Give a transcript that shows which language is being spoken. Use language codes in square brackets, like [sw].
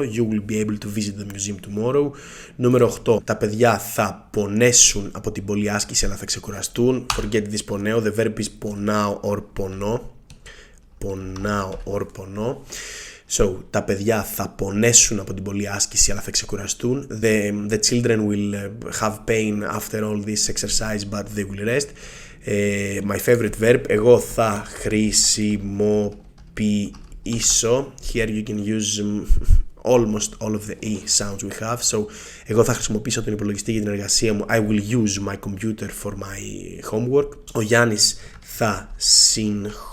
[en] You will be able to visit the museum tomorrow. [el] Νούμερο 8. Τα παιδιά θα πονέσουν από την πολλή άσκηση αλλά θα ξεκουραστούν. [en] Forget this πονέω. The verb is πονάω or πονώ. [el] Πονάω or πονώ. So, τα παιδιά θα πονέσουν από την πολλή άσκηση αλλά θα ξεκουραστούν. [en] The children will have pain after all this exercise but they will rest. My favorite verb. [el] Εγώ θα χρησιμοποιήσω. [en] Here you can use almost all of the E sounds we have. [el] So, εγώ θα χρησιμοποιήσω τον υπολογιστή για την εργασία μου. [en] I will use my computer for my homework. [el] Ο Γιάννης θα συγχωρήσει.